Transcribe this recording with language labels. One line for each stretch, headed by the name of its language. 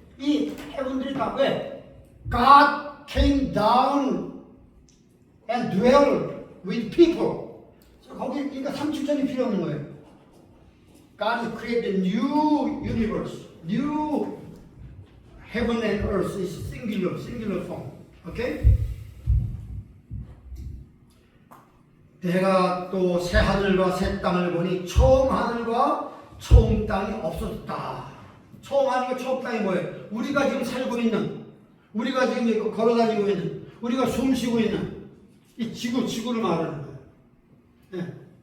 Korean: 이 heaven들이 다 왜?
English: God came down and dwelled with people.
Korean: 거기 그러니까 3층천이 필요 없는 거예요.
English: God created new universe, new heaven and earth is singular form. Okay?
Korean: 내가 또 새 하늘과 새 땅을 보니 처음 하늘과 처음 땅이 없어졌다. 처음 하늘과 처음 땅이 뭐예요? 우리가 지금 살고 있는, 우리가 지금 걸어다니고 있는, 우리가 숨쉬고 있는 이 지구를 말하는 거예요. 네.